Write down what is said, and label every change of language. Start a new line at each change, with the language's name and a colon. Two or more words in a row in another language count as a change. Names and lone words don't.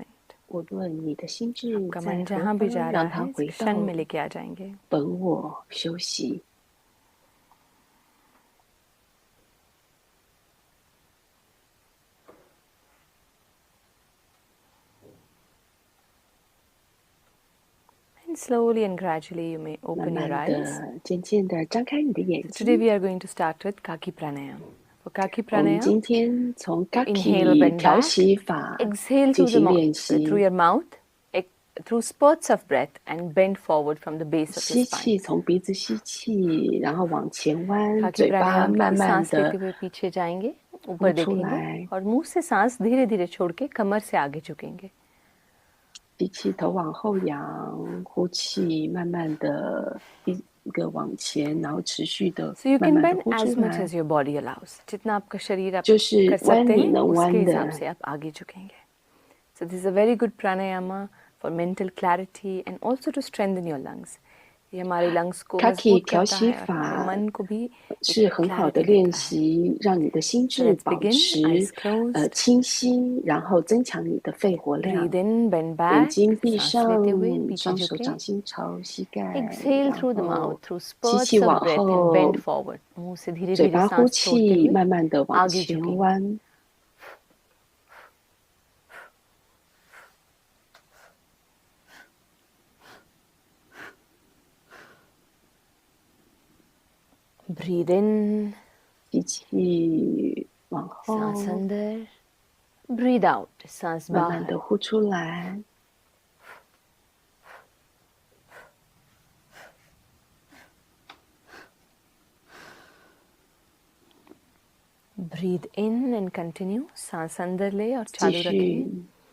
Chinese: 无论你的心智
Hindi: आपका
Chinese: 在
Hindi: मन
Chinese: 何
Hindi: जहाँ भी
Chinese: 方，
Hindi: जा
Chinese: 让
Hindi: रहा
Chinese: 它
Hindi: है,
Chinese: 回
Hindi: इस
Chinese: 到
Hindi: क्षण में लेके आ जाएंगे.
Chinese: 本我休息。
English: And slowly and gradually you may
Chinese: 慢
English: open
Chinese: 慢
English: your eyes.
Chinese: 的、渐渐的张开你的眼
English: So today
Chinese: 睛。
English: we are going to start with Kaki Pranayam. For Kaki
Chinese: 我们
English: Pranayam,
Chinese: 今天从
English: inhale,
Chinese: Kaki
English: bend
Chinese: 调
English: back,
Chinese: 息法
English: exhale
Chinese: 进
English: through the
Chinese: 行练
English: through
Chinese: 习。
English: your mouth, through spurts of breath, and bend forward from the base of
Chinese: 吸
English: your
Chinese: 气，
English: spine.
Chinese: 从鼻子吸气，然后往前弯，
Hindi: Kaki
Chinese: 嘴巴
Hindi: प्राणायाम के
Chinese: 慢
Hindi: लिए
Chinese: 慢
Hindi: सांस लेते
Chinese: 的
Hindi: हुए पीछे जाएंगे,
Chinese: 呼
Hindi: ऊपर
Chinese: 出
Hindi: देखेंगे
Chinese: 来。
Hindi: और मुंह से सांस धीरे धीरे छोड़ के कमर से आगे झुकेंगे.
Chinese: 吸气，头往后仰，呼气，慢慢的一个往前，然后持续的
English: So you
Chinese: 慢
English: can
Chinese: 慢的
English: bend
Chinese: 呼出
English: as much
Chinese: 来，
English: as your body allows.
Hindi: जितना आपका शरीर आप
Chinese: 就是
Hindi: कर सकते
Chinese: 弯你
Hindi: हैं,
Chinese: 能
Hindi: उसके
Chinese: 弯
Hindi: हिसाब
Chinese: 的。
Hindi: से आप आगे झुकेंगे.
English: So this is a very good pranayama for mental clarity and also to strengthen your lungs.
Hindi: ये हमारे lungs को
Chinese: Kaki
Hindi: मजबूत
Chinese: 调
Hindi: करता
Chinese: 息
Hindi: है और हमारे
Chinese: 法
Hindi: मन को भी
Chinese: 是
Hindi: एक
Chinese: 很好的
Hindi: clarity
Chinese: 练
Hindi: देता है.
Chinese: 习，让你的心
English: So
Chinese: 智
English: let's
Chinese: 保
English: begin.
Chinese: 持
English: Eyes closed.
Chinese: 清晰，然后增强你的肺活量。
English: Breathe in, bend
Chinese: 眼
English: back.
Chinese: 睛闭
Hindi: सांस
Chinese: 上
Hindi: लेते हुए पीछे
Chinese: 双手
Hindi: झुके.
Chinese: 掌心朝膝盖，
English: Exhale
Chinese: 然
English: through the
Chinese: 后
English: mouth, through
Chinese: 吸
English: spurts
Chinese: 气
English: of
Chinese: 往
English: breath and
Chinese: 后，
English: bend forward.
Hindi: मुंह से धीरे
Chinese: 嘴
Hindi: धीरे
Chinese: 巴呼
Hindi: सांस छोड़ते
Chinese: 气，
Hindi: हुए
Chinese: 慢慢的往
Hindi: आगे
Chinese: 前
Hindi: झुकेंगे.
Chinese: 弯。
English: Breathe in,
Chinese: 吸气往后，
Hindi: सांस अंदर,
English: breathe out,
Hindi: सांस
Chinese: 慢慢
Hindi: बाहर.
Chinese: 的呼出来。
English: Breathe in and continue,
Hindi: सांस अंदर ले और
Chinese: 继
Hindi: चालू रखें.
Chinese: 续。